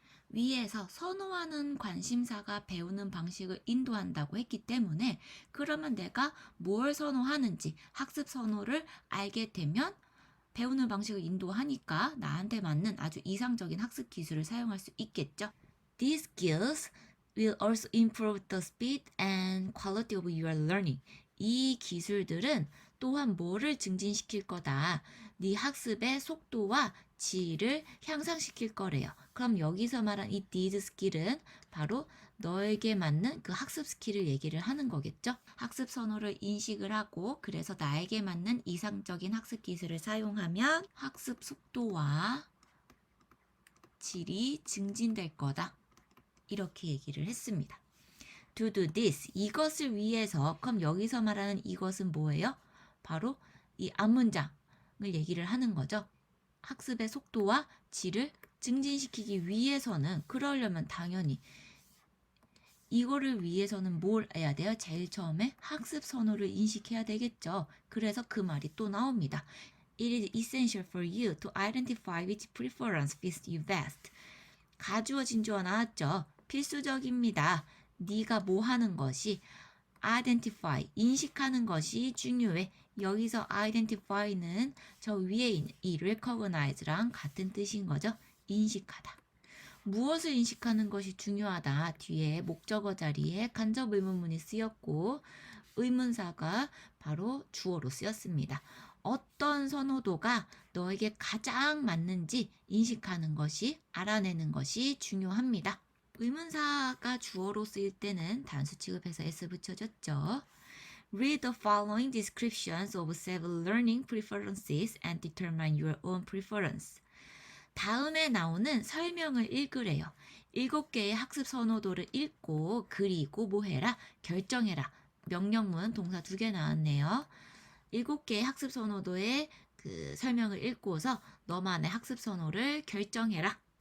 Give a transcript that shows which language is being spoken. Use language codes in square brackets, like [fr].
[ko] 위에서 선호하는 관심사가 배우는 방식을 인도한다고 했기 때문에 그러면 내가 뭘 선호하는지 학습 선호를 알게 되면 배우는 방식을 인도하니까 나한테 맞는 아주 이상적인 학습 기술을 사용할 수 있겠죠. [en] These skills will also improve the speed and quality of your learning. [ko] 이 기술들은 또한 뭐를 증진시킬 거다. 네 학습의 속도와 질을 향상시킬 거래요. 그럼 여기서 말한 이 these skill 은 바로 너에게 맞는 그 학습 스킬을 얘기를 하는 거겠죠. 학습 선호를 인식을 하고 그래서 나에게 맞는 이상적인 학습 기술을 사용하면 학습 속도와 질이 증진될 거다. 이렇게 얘기를 했습니다. [en] To do this, 이것을 위해서. [ko] 그럼 여기서 말하는 이것은 뭐예요? 바로 이 앞문장을 얘기를 하는 거죠. 학습의 속도와 질을 증진시키기 위해서는 그러려면 당연히 이거를 위해서는 뭘 해야 돼요? 제일 처음에 학습 선호를 인식해야 되겠죠. 그래서 그 말이 또 나옵니다. [en] It is essential for you to identify which preference fits you best. [ko] 가주어 진주어 나왔죠? 필수적입니다. 네가 뭐 하는 것이 identify, 인식하는 것이 중요해. 여기서 identify는 저 위에 있는 이 recognize랑 같은 뜻인 거죠. 인식하다. 무엇을 인식하는 것이 중요하다. 뒤에 목적어 자리에 간접 의문문이 쓰였고 의문사가 바로 주어로 쓰였습니다. 어떤 선호도가 너에게 가장 맞는지 인식하는 것이, 알아내는 것이 중요합니다. 의문사가 주어로 쓰일 때는 단수 취급해서 s 붙여줬죠. [en] Read the following descriptions of several learning preferences and determine your own preference. [ko] 다음에 나오는 설명을 읽으래요. 7개의 학습 선호도를 읽고 그리고 뭐 해라? 결정해라. 명령문 동사 2개 나왔네요. 7개의 학습 선호도의 그 설명을 읽고서 너만의 학습 선호를 결정해라.